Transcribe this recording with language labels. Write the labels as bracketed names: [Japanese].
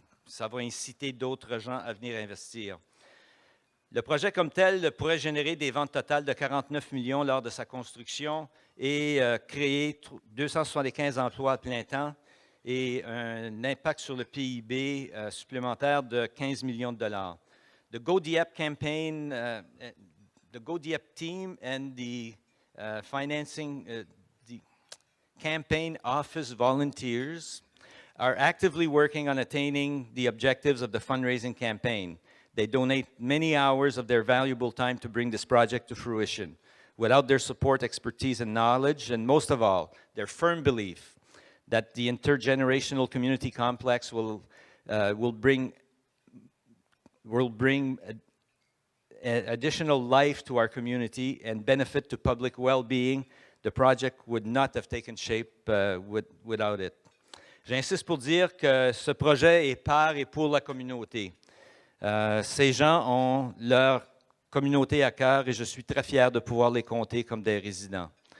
[French] Ça va inciter d'autres gens à venir investir. Le projet comme tel pourrait générer des ventes totales de 49 millions lors de sa construction et créer 275 emplois à plein temps et un impact sur le PIB supplémentaire de 15 millions de dollars. [English] The GoDieppe campaign, the GoDieppe team and the the campaign office volunteers are actively working on attaining the objectives of the fundraising campaign. They donate many hours of their valuable time to bring this project to fruition. Without their support, expertise, and knowledge, and most of all, their firm belief that the intergenerational community complex will bring additional life to our community and benefit to public well-being, the project would not have taken shape without it. [French] J'insiste pour dire que ce projet est par et pour la communauté. Ces gens ont leur communauté à cœur et je suis très fier de pouvoir les compter comme des résidents.